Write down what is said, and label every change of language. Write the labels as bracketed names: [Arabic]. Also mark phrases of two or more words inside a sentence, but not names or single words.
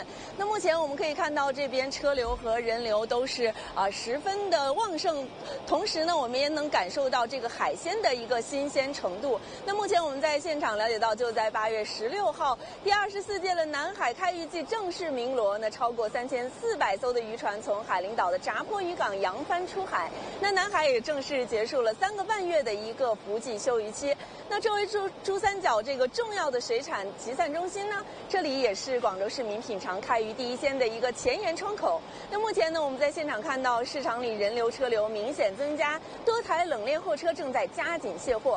[Chinese] 那目前我們可以看到這邊車流和人流都是十分的旺盛，同時呢我們也能感受到這個海鮮的一個新鮮程度。那目前我們在現場了解到，就在8月16號，第24屆的南海開漁季正式鳴鑼，那超過3400艘的漁船從海陵島的閘坡漁港揚帆出海。那南海也正式结束了3个半月的一个伏季休渔期。那作为珠三角这个重要的水产集散中心呢，这里也是广州市民品尝开渔第一鲜的一个前沿窗口。那目前呢，我们在现场看到市场里人流车流明显增加，多台冷链货车正在加紧卸货。